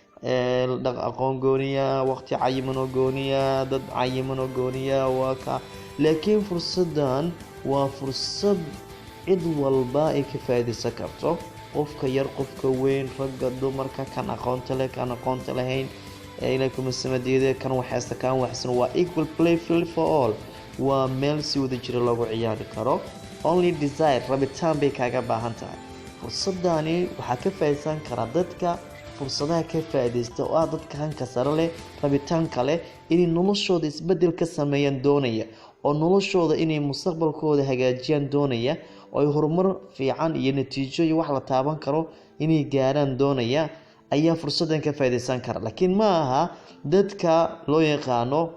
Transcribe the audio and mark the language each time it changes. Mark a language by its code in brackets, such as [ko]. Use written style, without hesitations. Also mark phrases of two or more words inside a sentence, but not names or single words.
[so] aqoon gooniya waqti cayiman oo gooniya dad cayiman oo gooniya waa ka laakiin fursaddan waa fursad cid walba ay ka faa'iideysan karto qofka yar qofka weyn ragga dumarka kan aqoonta leh kan aqoonta lahayn ilaa kuma samadiide kan waxaysta kan waxsan waa [en] equal play field for all [so] waa meel si wada jira lagu ciyaari karo [en] only desire [so] rabitaan bay kaaga baahan tahay fursadani waxaa ka faa'iideysan kara dadka fursadaha ka faa'iideysta oo ah dadka hanka sare leh rabitaan kale inay noloshooda isbedel ka sameeyaan doonaya oo noloshooda inay mustaqbalkooda hagaajiyaan doonaya oo ay horumar fiican iyo natiijo iyo wax la taaban karo inay gaaraan doonaya ayaa fursadan ka faa'iideysan kara laakiin ma aha dadka loo yaqaano